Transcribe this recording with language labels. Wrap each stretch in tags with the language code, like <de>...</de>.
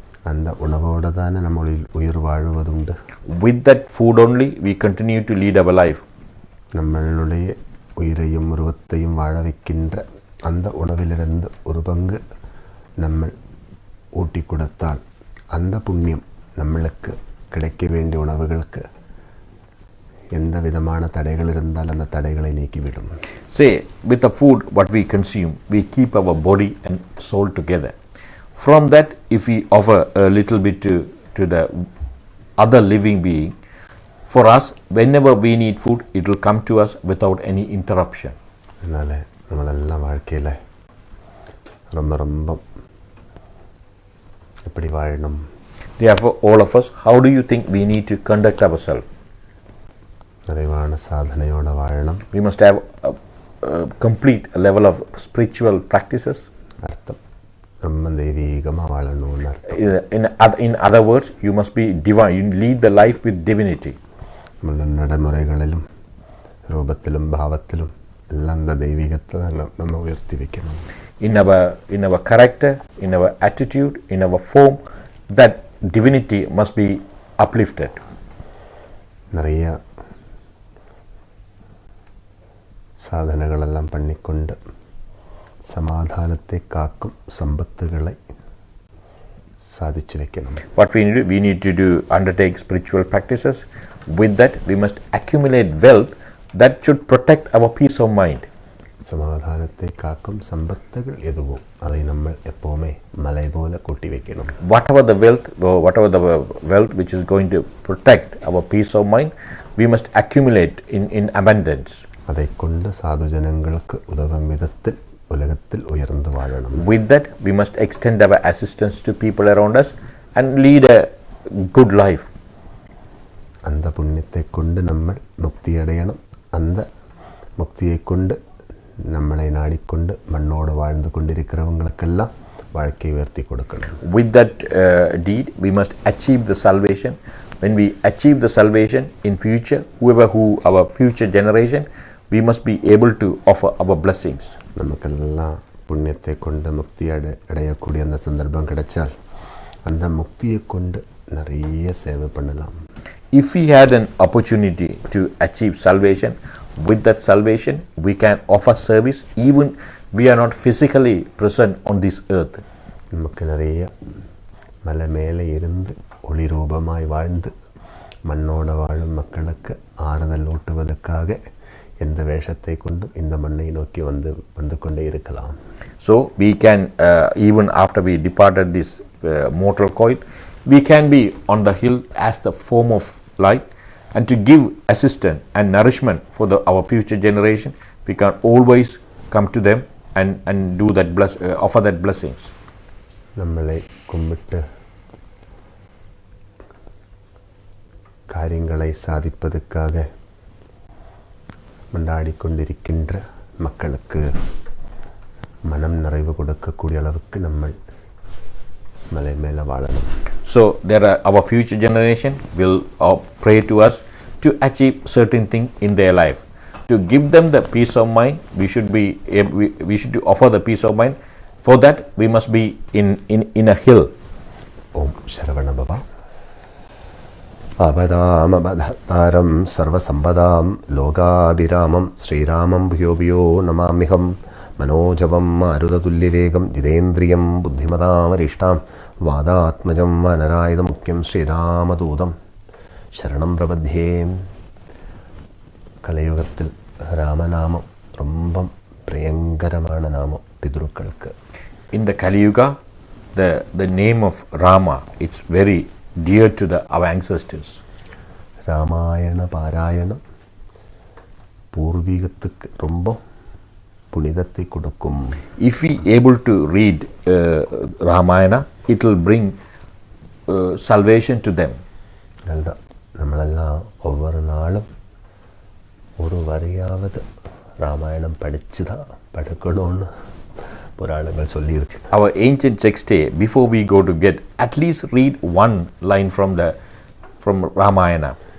<ta>அந்த உணவோடு தானே நம்ம உயிர் வாழ்வதுண்டு.</ta> <en>With that food only we continue to lead our life.</en> <ta>நம்மளுடைய உயிரையும் உருவத்தையும் வாழ வைக்கின்ற அந்த உணவிலிருந்து ஒரு பங்கு நம்ம ஊட்டி கொடுத்தால் அந்த புண்ணியம் நம்மளுக்கு கிடைக்க வேண்டிய உணவுகளுக்கு எந்த விதமான தடைகள் இருந்தால் அந்த தடைகளை நீக்கிவிடும்.</ta> <en>Say with the food what we consume, we keep our body and soul together. From that, if we offer a little bit to the other living being, For us, whenever we need food, it will come to us without any interruption.</en> <ta>அதனால் நம்மளெல்லாம் வாழ்க்கையில் ரொம்ப ரொம்ப எப்படி வாழணும்?</ta> <en>Therefore, all of us, how do you think we need to conduct ourselves?</en> <ta>நிறைவான சாதனையோடு வாழணும்.</ta> <en>We must have a complete level of spiritual practices.</en> <ta>அர்த்தம் ரொம்ப தெய்வீகமாக வாழணும்னு அர்த்தம்.</ta> <en>In other words, you must be divine. You lead the life with divinity.</en> <ta>நம்மள நடைமுறைகளிலும் ரூபத்திலும் பாவத்திலும் எல்லாம் அந்த தெய்வீகத்தை நம்ம உயர்த்தி வைக்கணும்.</ta> <en>In our character, in our attitude, in our form, that divinity must be uplifted.</en> <ta>நிறைய சாதனைகளெல்லாம் பண்ணிக்கொண்டு சமாதானத்தை காக்கும் சம்பத்துகளை சாதிச்சு வைக்கணும்.</ta> <en>What we need to do, undertake spiritual practices. With that, we must accumulate wealth that should protect our peace of mind.</en> <ta>சமாதானத்தை காக்கும் சம்பத்துகள் எதுவோ அதை நம்ம எப்போவுமே மலை போல கூட்டி வைக்கணும்.</ta> <en>Whatever the wealth which is going to protect our peace of mind, we must accumulate in abundance.</en> <ta>அதை கொண்டு சாது ஜனங்களுக்கு உதவும் விதத்தில் உலகத்தில் உயர்ந்து வாழணும்.</ta> <en>With that, we must extend our assistance to people around us and lead a good life.</en> <ta>அந்த புண்ணியத்தை கொண்டு நம்ம முக்தி அடையணும். அந்த முக்தியை கொண்டு நம்மளை நாடிக்கொண்டு மண்ணோடு வாழ்ந்து கொண்டிருக்கிறவங்களுக்கெல்லாம் வாழ்க்கை உயர்த்தி கொடுக்கணும்.</ta> <en>With that deed, we must achieve the salvation. When we achieve the salvation in future, who our future generation, we must be able to offer our blessings.</en> <ta>நமக்கெல்லாம் புண்ணியத்தை கொண்டு முக்தி அடையக்கூடிய அந்த சந்தர்ப்பம் கிடைச்சால் அந்த முக்தியை கொண்டு நிறைய சேவை பண்ணலாம்.</ta> <en>If we had an opportunity to achieve salvation, with that salvation we can offer service even we are not physically present on this earth.</en> <ta>நமக்கு நிறைய மலை மேலே இருந்து ஒளி ரூபமாய் வாழ்ந்து மண்ணோடு வாழும் மக்களுக்கு ஆறுதல் ஊட்டுவதற்காக எந்த வேஷத்தை கொண்டும் இந்த மண்ணை நோக்கி வந்து கொண்டே இருக்கலாம்.</ta> <en>So we can even after we departed this mortal coil, we can be on the hill as the form of light, and to give assistance and nourishment for our future generation, we can always come to them and do that offer that blessings.</en> <ta>நம்மளை கும்பிட்டு காரியங்களை சாதிப்பதற்காக மன்றாடி கொண்டிருக்கின்ற மக்களுக்கு மனம் நிறைவு கொடுக்கக்கூடிய அளவுக்கு நம்ம மலை மேலே வாழணும்.</ta> <en>So our future generation will pray to us to achieve certain thing in their life. To give them the peace of mind, we should offer the peace of mind. For that, we must be in a hill.</en> <sa>Om Sharavana Baba. Abadam abadharam sarvasambadam logabiramam Sriramam bhyo namamiham Manojavam Marudatullivegam Jidendriyam Buddhimadam Arishtam Vadatmajam Vanarayadam Mukyam Sriramadudam Sharanam Prabadhye.</sa> <ta>கலியுகத்தில் ராமநாமம் ரொம்ப பிரியங்கரமான நாமம் பித்ருக்களுக்கு.</ta> <en>In the Kali Yuga, the name of Rama, it's very dear to our ancestors.</en> <ta>Ramayana பாராயணம் பூர்வீகத்துக்கு ரொம்ப புனிதத்தை கொடுக்கும்.</ta> <en>If we able to read Ramayana, it will bring salvation to them.</en> <ta>அதுதான் நம்மளெல்லாம் ஒவ்வொரு நாளும் ஒரு வரியாவது ராமாயணம் படித்து தான் படுக்கணும்னு புராணங்கள் சொல்லியிருக்கு.</ta> <en>Our ancient texts say before we go to get, at least read one line from Ramayana.</en>